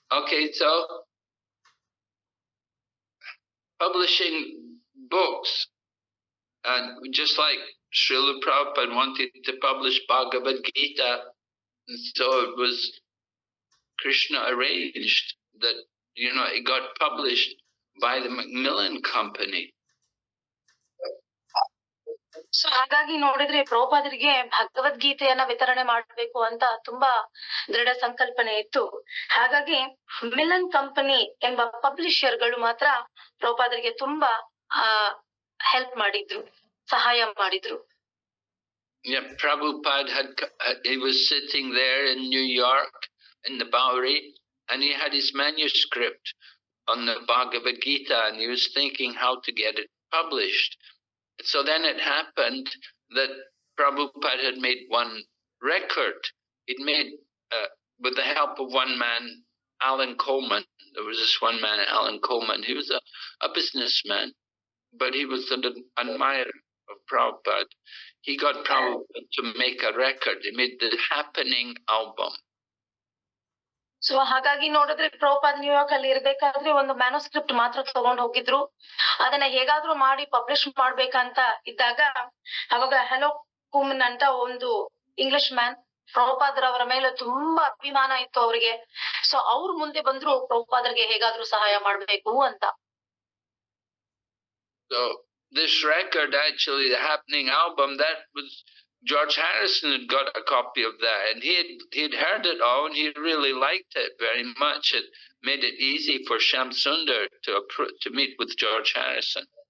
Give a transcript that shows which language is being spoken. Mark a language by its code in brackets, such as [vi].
[en] Okay, so publishing books, and just like Srila Prabhupada wanted to publish Bhagavad Gita, and so it was Krishna arranged that, it got published by the Macmillan Company. [kn] So ಹಾಗಾಗಿ ನೋಡಿದ್ರೆ ಪ್ರಭುಪಾದರಿಗೆ ಭಗವದ್ಗೀತೆಯನ್ನ ವಿತರಣೆ ಮಾಡಬೇಕು ಅಂತ ತುಂಬಾ ದೃಢ ಸಂಕಲ್ಪನೆ ಇತ್ತು. ಹಾಗಾಗಿ Milan company ಎಂಬ ಪಬ್ಲಿಷರ್ ಗಳು ಮಾತ್ರ ಪ್ರಭುಪಾದರಿಗೆ ತುಂಬಾ ಹೆಲ್ಪ್ ಮಾಡಿದ್ರು, ಸಹಾಯ ಮಾಡಿದ್ರು. [en] Yeah, Prabhupada he was sitting there in New York in the Bowery, and he had his manuscript on the Bhagavad Gita, and he was thinking how to get it published. So then it happened that Prabhupada had made one record. It made, with the help of one man, Alan Coleman. There was this one man, Alan Coleman. He was a businessman, but he was an admirer of Prabhupada. He got Prabhupada to make a record. He made the Happening album. [kn] So ಹಾಗಾಗಿ ನೋಡಿದ್ರೆ Prabhupad New York ಅಲ್ಲಿ ಇರ್ಬೇಕಾದ್ರೆ ಒಂದು manuscript ಮಾತ್ರ ತಗೊಂಡ್ ಹೋಗಿದ್ರು. ಅದನ್ನ ಹೇಗಾದ್ರೂ ಮಾಡಿ ಪಬ್ಲಿಷ್ ಮಾಡ್ಬೇಕಂತ ಇದ್ದಾಗ ಅವಾಗ ಹೆಲೋ ಕುಮನ್ ಅಂತ ಒಂದು [en] English man, [kn] ಪ್ರಭುಪಾದ್ರವರ ಮೇಲೆ ತುಂಬಾ ಅಭಿಮಾನ ಇತ್ತು ಅವ್ರಿಗೆ. ಸೊ ಅವ್ರು ಮುಂದೆ ಬಂದ್ರು ಪ್ರಭುಪಾದ್ರಿಗೆ ಹೇಗಾದ್ರೂ ಸಹಾಯ ಮಾಡ್ಬೇಕು ಅಂತ. [en] So this record, actually, the Happening album, that was George Harrison had got a copy of that, and he'd heard it all, and he really liked it very much. It made it easy for Shyam Sundar to meet with George Harrison.